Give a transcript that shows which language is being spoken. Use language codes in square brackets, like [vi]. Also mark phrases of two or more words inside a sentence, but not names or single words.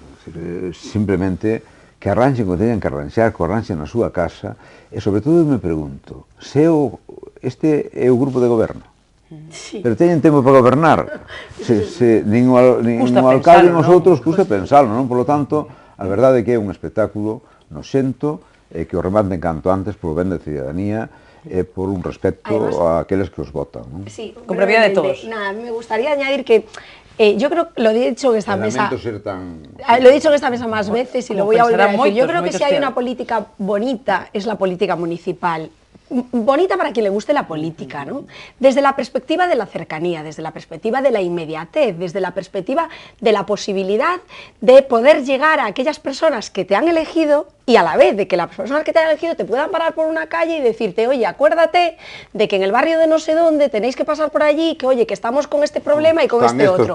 [gl] Simplemente que arranxen o que teñan que arranxar, que arranxen na súa casa, e sobre todo me pregunto, se este é o grupo de goberno, sí, pero teñen tempo para gobernar, nin o alcalde e os outros custa pensarlo, non? [es] Por lo tanto, [gl] a verdade é que é un espectáculo noxento, que o rematen canto antes polo ben da ciudadanía, e por un respecto a aqueles que os votan, non? [es] Sí, con previa de todos. Nada, me gustaría añadir que yo creo que lo he dicho en esta mesa. Lo he dicho en esta mesa más veces y lo voy a volver a decir. Yo creo que si hay una política política bonita es la política municipal. Bonita para quien le guste la política, ¿no? Desde la perspectiva de la cercanía, desde la perspectiva de la inmediatez, desde la perspectiva de la posibilidad de poder llegar a aquellas personas que te han elegido y a la vez de que las personas que te han elegido te puedan parar por una calle y decirte, oye, acuérdate de que en el barrio de no sé dónde tenéis que pasar por allí, que oye, que estamos con este problema y con este otro.